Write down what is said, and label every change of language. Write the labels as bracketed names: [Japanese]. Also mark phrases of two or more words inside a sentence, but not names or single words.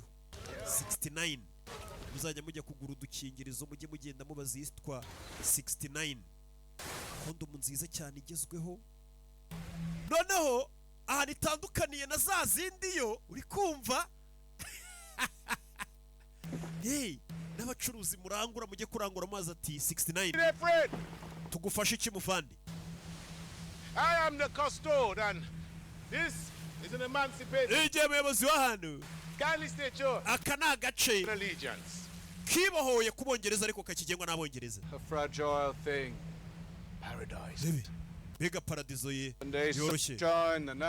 [Kinyarwanda] 69 muzajya mujya kugura udukingirizo mujye mugenda mubaza yitwa 69 kondomu nziza cyane igezweho noneho aha nitandukaniye na za zindi yo uri kumva hey n'abacuruzi murangura mujye kurangura amazi ati 69 tugufashe iki muvandi [English] I am the custodian. This is an emancipated. [Kinyarwanda] Ije muyobozi wa hano. [English] Kindly state your [Kinyarwanda] aka ni agace [English] allegiance. [Kinyarwanda] Kibohoye kubongereza ariko kakigengwa n'abongereza. [English] A fragile thing. Paradise. [Kinyarwanda] Bega paradizo ye yoroshye.